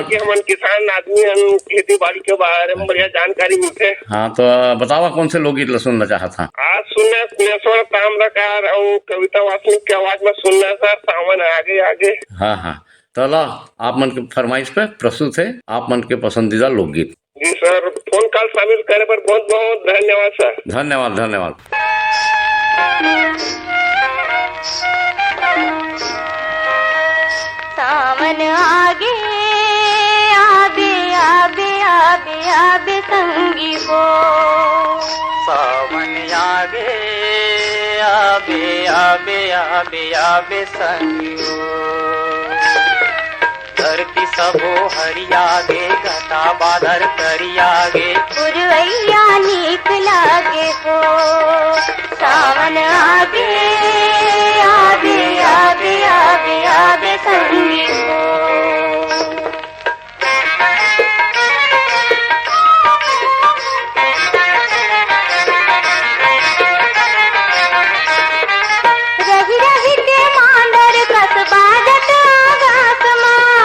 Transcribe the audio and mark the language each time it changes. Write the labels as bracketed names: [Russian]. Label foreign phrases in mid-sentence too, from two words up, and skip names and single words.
[Chhattisgarhi] हम किसान आदमी हम खेती बाड़ी के बारे में बढ़िया जानकारी मिलते। हाँ तो बतावा कौन से लोकगीत सुनना चाहता था? आज सुनना सुनेश्वर ताम्रकार और कविता वासनिक की आवाज में सुनना सर, सावन आगे आगे। हाँ हाँ, तो ला आप मन के फरमाइश पे प्रस्तुत है आप मन के पसंदीदा लोकगीत। जी सर, फोन कॉल शामिल करे पर बहुत बहुत धन्यवाद सर। धन्यवाद धन्यवाद। सावन आगे आबे आबे आबे आबे संगी हो, सावन आगे आबे आबे आबे आबे संगियो, धरती सबो हरियागे घटा बादर करियागे, पुरवैया नीक लागे हो, सावन आगे आबे आबे आबे आबे संगी हो। रही रही के मांडर कसबा जट आगास माँ,